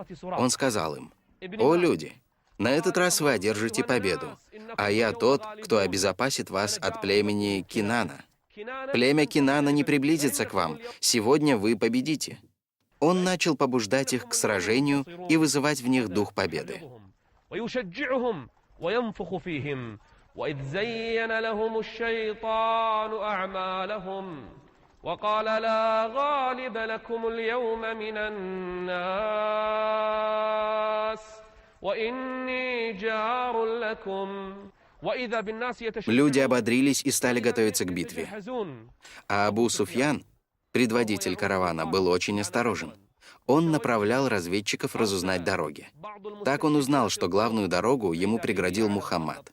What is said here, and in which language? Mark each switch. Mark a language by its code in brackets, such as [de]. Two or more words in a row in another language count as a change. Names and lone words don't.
[ru] Он сказал им: «О, люди, на этот раз вы одержите победу, а я тот, кто обезопасит вас от племени Кинана. Племя Кинана не приблизится к вам, сегодня вы победите». Он начал побуждать их к сражению и вызывать в них дух победы. [ar] وقال لا غالب لكم اليوم من الناس وإني جار لكم. [ru] Люди ободрились и стали готовиться к битве. А Абу Суфьян, предводитель каравана, был очень осторожен. Он направлял разведчиков разузнать дороги. Так он узнал, что главную дорогу ему преградил Мухаммад.